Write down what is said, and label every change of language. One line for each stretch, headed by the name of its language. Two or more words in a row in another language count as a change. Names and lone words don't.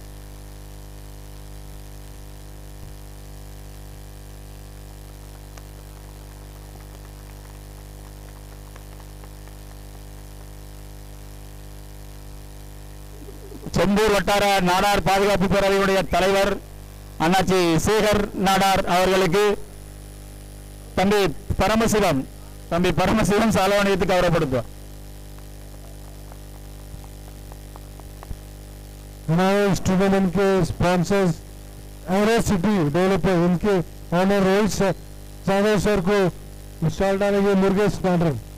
Tamil: செம்பூர் வட்டார நாடார் பாதுகாப்பு பேரவையுடைய தலைவர் அண்ணாச்சி சேகர் நாடார் அவர்களுக்கு தம்பி பரமசிவம் சால்வாணியத்து கௌரவப்படுத்துவார்.
Hindi: हमारे इस टूर्नामेंट के स्पॉन्सर्स एरो सिटी डेवलपर, इनके ऑनर रोहित जाधव सर को स्टॉल डालेंगे मुर्गेश नाडर।